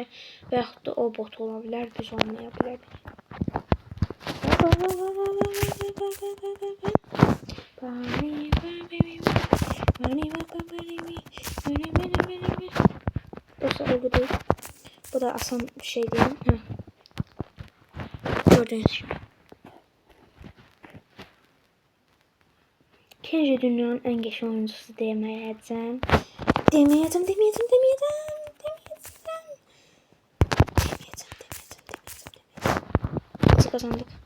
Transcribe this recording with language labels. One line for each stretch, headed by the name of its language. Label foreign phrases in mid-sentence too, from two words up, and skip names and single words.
Azerbaijani: Və yaxud da o bot ola bilər, biz olmaya bilər.
Turkish: Bu da asan bir şey değil. Gördüğünüz gibi. Kenji dünyanın en geç oyuncusu demeyeceğim. Nasıl kazandık?